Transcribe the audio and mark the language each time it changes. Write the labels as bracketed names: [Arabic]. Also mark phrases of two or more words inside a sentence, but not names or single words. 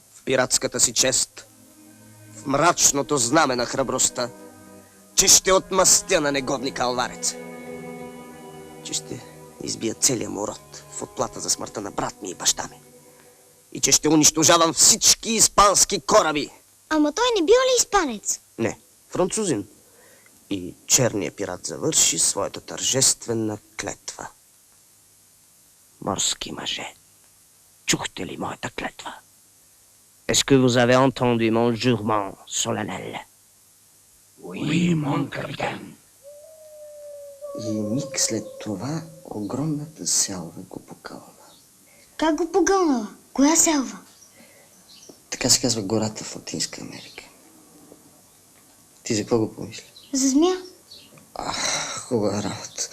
[Bulgarian] пиратската си чест, в мрачното знаме на храбростта, че ще отмъстя на негодника алварец, че ще избия целия му род в отплата за смъртта на брат ми и баща ми и че ще унищожавам всички испански кораби. Ама той не бил ли испанец? Не, французин. И черният пират завърши своята тържествена клетва. Морски мъже, чухте ли моята клетва? [French] Est-ce que vous avez entendu mon jurement solennel? Oui, mon capitaine. [Bulgarian] И миг след това огромната селва го покълна. Как го погълнала? Коя селва? Така се казва гората в Латинска Америка. Ти за какво го помисли? За змия? Хубава работа.